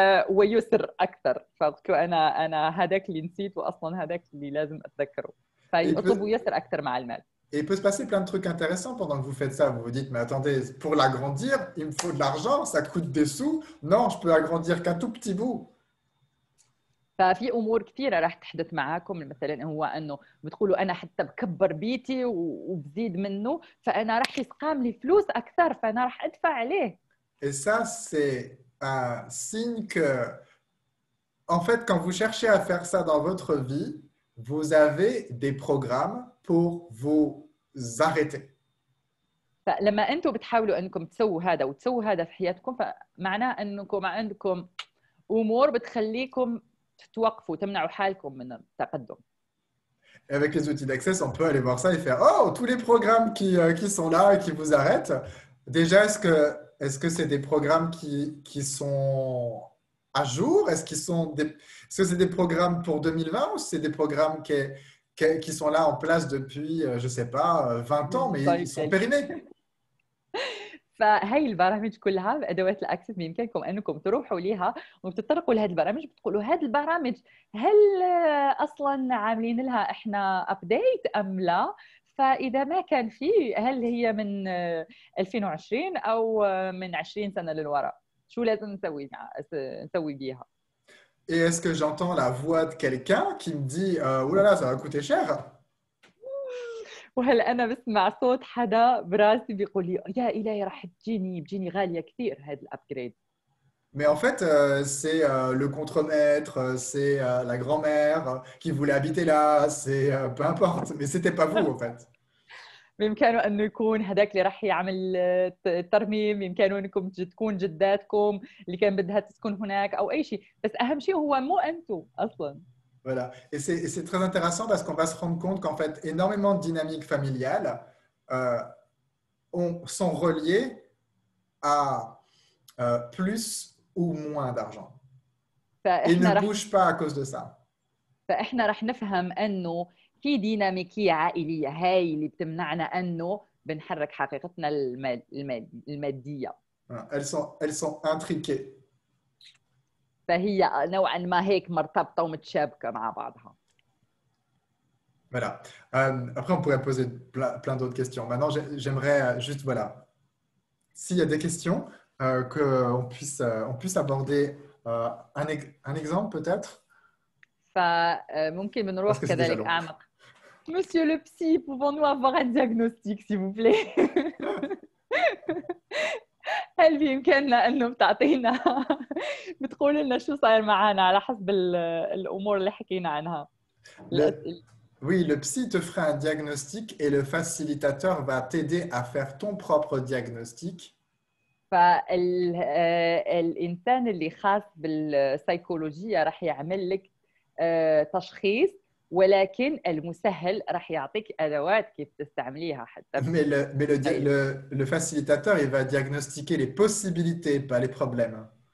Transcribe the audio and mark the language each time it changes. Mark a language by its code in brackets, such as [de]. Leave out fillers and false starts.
[ar] ويسر أكثر فبقول أنا هذاك اللي نسيت وأصلا هذاك اللي لازم أتذكره فيطلبوا يسر أكثر مع المال. [fr] Et il peut se passer plein de trucs intéressants pendant que vous faites ça. Vous vous dites, mais attendez, pour l'agrandir, il me faut de l'argent, ça coûte des sous. Non, je peux agrandir qu'un tout petit bout. [ar] ففي امور كثيره راح تحدث معاكم مثلا هو انه بتقولوا انا حتى بكبر بيتي وبزيد منه فانا راح يسقام لي فلوس اكثر فانا راح ادفع عليه. [fr] Et ça, c'est un signe que, en fait, quand vous cherchez à faire ça dans votre vie, vous avez des programmes pour vous arrêter. [ar] فلما انتم بتحاولوا انكم تسووا هذا وتسووا هذا في حياتكم فمعناه انكم عندكم امور بتخليكم توقفوا تمنعوا حالكم من التقدم. [fr] Et avec les outils d'Access, on peut aller voir ça et faire oh, tous les programmes qui sont là et qui vous arrêtent. Déjà, est-ce que c'est des programmes qui sont à jour? Est-ce que c'est des programmes pour 2020 ou c'est des programmes qui sont là en place depuis, je ne sais pas, 20 ans, mais ils sont périmés? [ar] فهي البرامج كلها بادوات الاكسس بامكانكم انكم تروحوا ليها وتتطرقوا لهذه البرامج بتقولوا هذه البرامج هل اصلا عاملين لها احنا ابديت ام لا؟ فاذا ما كان في هل هي من 2020 او من 20 سنه للوراء؟ شو لازم نسوي بيها؟ [fr] Et est-ce que j'entends la voix de quelqu'un qui me dit oh là là, ça va coûter cher? [ar] وهل أنا بسمع صوت حدا براسي بيقول لي يا إلهي راح بتجيني غالية كثير هذا الأبجريد. [fr] Mais en fait, c'est le contremaître, c'est la grand-mère qui voulait habiter là, c'est peu importe, mais c'était pas vous en fait. [ar] بإمكانه أنه يكون هذاك اللي راح يعمل الترميم، بإمكانه أنكم تكون جداتكم اللي كان بدها تسكن هناك أو أي شيء، بس أهم شيء هو مو أنتم أصلاً. [fr] Voilà. Et c'est très intéressant parce qu'on va se rendre compte qu'en fait, énormément de dynamiques familiales sont reliées à plus ou moins d'argent. Et ne bougent pas à cause de ça. [ar] فإحنا رح نفهم أنه في ديناميكية عائلية هاي اللي بتمنعنا أنه بنحرك حقيقتنا المادية. [fr] Elles sont intriquées. [ar] فهي نوعا ما هيك مرتبطة ومتشابكة مع بعضها. [fr] Voilà. Après, on pourrait poser plein d'autres questions. Maintenant, j'aimerais juste, voilà, s'il y a des questions, qu'on puisse aborder un exemple peut-être. [ar] فممكن بنروح كذلك أعمق. [fr] Monsieur le psy, pouvons-nous avoir un diagnostic, s'il vous plaît? [ar] هل بإمكاننا أنه بتعطينا بتقول لنا شو صاير معنا على حسب الأمور اللي حكينا عنها؟ [fr] Oui, le psy te fera un diagnostic et le facilitateur va t'aider à faire ton propre diagnostic. [ar] فالإنسان اللي خاص بالسيكولوجيا راح يعمل لك تشخيص ولكن المسهل راح يعطيك أدوات كيف تستعمليها حتى. [fr] Mais le facilitateur, il va diagnostiquer les possibilités, pas les problèmes.